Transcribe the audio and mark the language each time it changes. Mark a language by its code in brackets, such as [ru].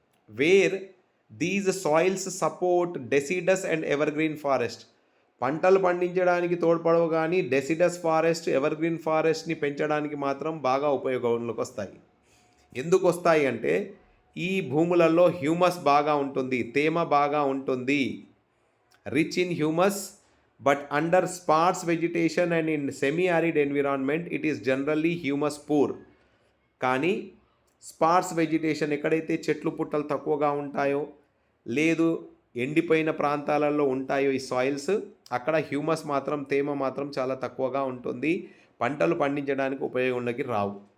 [en] Where these soils support deciduous and evergreen forest. [te] పంటలు పండించడానికి తోడ్పడవు కానీ డెసిడస్ ఫారెస్ట్, ఎవర్గ్రీన్ ఫారెస్ట్ని పెంచడానికి మాత్రం బాగా ఉపయోగంలోకి వస్తాయి. ఎందుకు వస్తాయి అంటే ఈ భూములలో హ్యూమస్ బాగా ఉంటుంది, తేమ బాగా ఉంటుంది. [en] Rich in humus, but under sparse vegetation and in semi-arid environment it is generally humus poor. [te] కానీ స్పార్స్ వెజిటేషన్ ఎక్కడైతే చెట్లు పుట్టలు తక్కువగా ఉంటాయో లేదు ఎండిపోయిన ప్రాంతాలలో ఉంటాయో ఈ సాయిల్స్, అక్కడ హ్యూమస్ మాత్రం తేమ మాత్రం చాలా తక్కువగా ఉంటుంది, పంటలు పండించడానికి ఉపయోగంలోకి రావు.